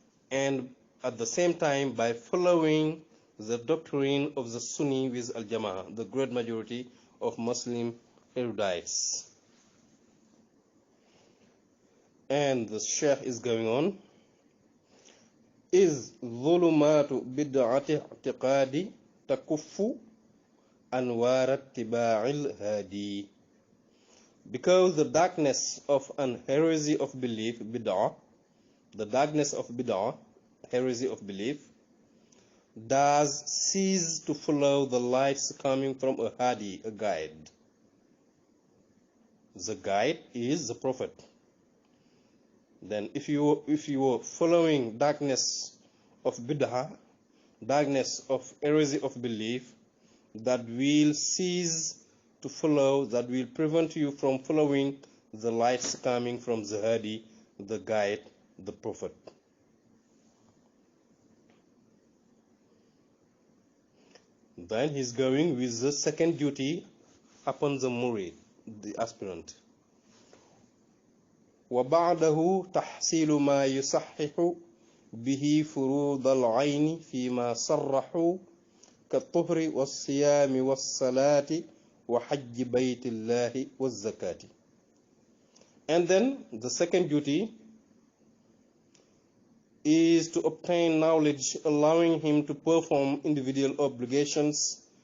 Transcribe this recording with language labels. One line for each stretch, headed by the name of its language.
English: And at the same time, by following the doctrine of the Sunni with al-Jama'ah, the great majority of Muslim erudites. And the Sheikh is going on.
Arabic: Is ظلمات بدعة اعتقادي تكف أنوار اتباع الهادي.
English: Because the darkness of an heresy of belief, bid'ah, the darkness of bid'ah, heresy of belief, does cease to follow the lights coming from a hadi, a guide. The guide is the Prophet. Then if you are following darkness of bid'ah, darkness of heresy of belief, that will cease to follow, that will prevent you from following the lights coming from the hadi, the guide, the Prophet. Then he's going with the second duty upon the murid, the aspirant.
Arabic: وبعده تحصيل ما يصحح به فروض العين فيما صرحوا كالطهر والصيام والصلاة وحج بيت الله والزكاة.
English: And then the second duty is to obtain knowledge allowing him to perform individual obligations